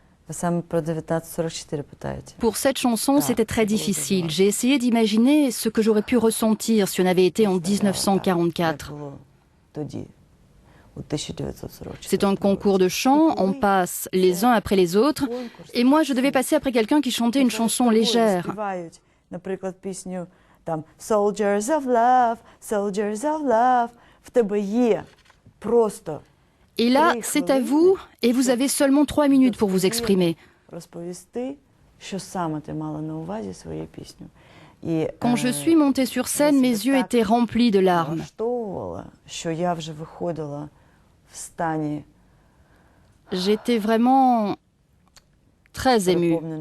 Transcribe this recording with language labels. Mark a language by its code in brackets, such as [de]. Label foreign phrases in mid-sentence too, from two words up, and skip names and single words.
[fr] Pour cette chanson, c'était très difficile. J'ai essayé d'imaginer ce que j'aurais pu ressentir si on avait été en 1944. C'est un concours de chant, on passe les uns après les autres, et moi je devais passer après quelqu'un qui chantait une chanson légère. [en] Soldiers of love, [uk] в тебе є просто. [fr] Et là, c'est à vous, et vous avez seulement 3 minutes pour vous exprimer. Quand je suis montée sur scène, mes yeux étaient remplis de larmes. J'étais vraiment très émue.